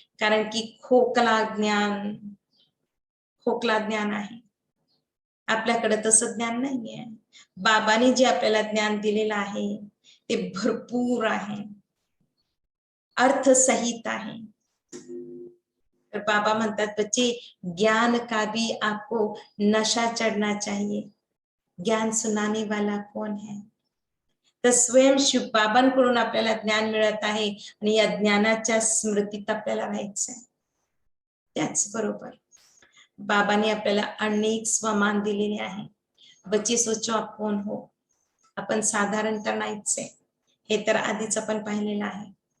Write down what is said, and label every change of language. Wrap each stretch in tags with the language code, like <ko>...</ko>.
<mr>कारण की खोकला ज्ञान आहे. आपल्याकडे तसं ज्ञान नाहीये. बाबांनी जे आपल्याला ज्ञान दिलेलं आहे ते भरपूर आहे, अर्थसहित आहे. तर बाबा म्हणतात</mr> <hi>बच्चे, ज्ञान का भी आपको नशा चढ़ना चाहिए, ज्ञान सुनाने वाला कौन है?</hi> <mr>तर स्वयं शिव बाबांकडून आपल्याला ज्ञान मिळत आहे आणि या ज्ञानाच्या स्मृतीत आपल्याला राहायचंय. त्याचबरोबर बाबांनी आपल्याला अनेक स्वमान दिलेले आहे.</mr> <hi>बच्चे सोचो आप कौन हो?</hi> <mr>आपण साधारण तर नाहीच आहे, हे तर आधीच आपण पाहिलेलं आहे.</mr>